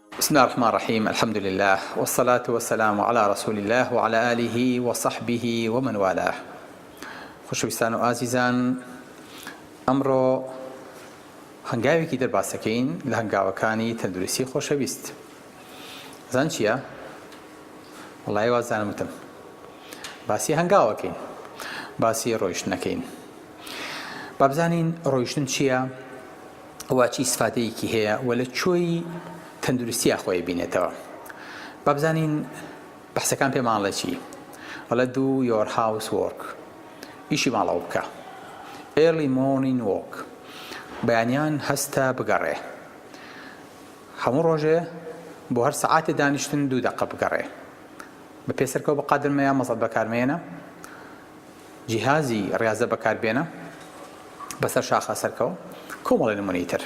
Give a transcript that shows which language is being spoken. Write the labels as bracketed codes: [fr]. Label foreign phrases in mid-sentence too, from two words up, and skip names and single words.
[ar] بسم الله الرحمن الرحيم. الحمد لله والصلاة والسلام على رسول الله وعلى آله وصحبه ومن والاه. [ckb] خۆشەویستان و ئازیزان، ئەمڕۆ هەنگاوێکی دەرباسەکەین لە هەنگاوەکانی تەندروستی خۆشەویست. زان چییە؟ وەڵای وازانم وتم باسی هەنگاوەکەین، باسی ڕۆیشتنەکەین. با بزانین ڕۆیشتن چییە، وا چی سفادەیەکی هەیە و لە کوێی تەندروستیە خۆی بینێتەوە. با بزانین بەحسەکان پێمان لە چی؟ [en] وەڵە do your housework، [ckb] ئیشی ماڵەوە بکە. [en] early morning walk، [ckb] بەیانیان هەستە بگەڕێ. هەموو ڕۆژێ بۆ هەر سەعاتێ دانیشتن 2 دقە بگەڕێ. بە پێسەرکەوت بەقادرمەیە مەزەت بەکارمێنە، جیهازی ڕاضە بەکاربێنە، بەسەر شاخە سەرکەوت کۆمەڵی نمونەی تر.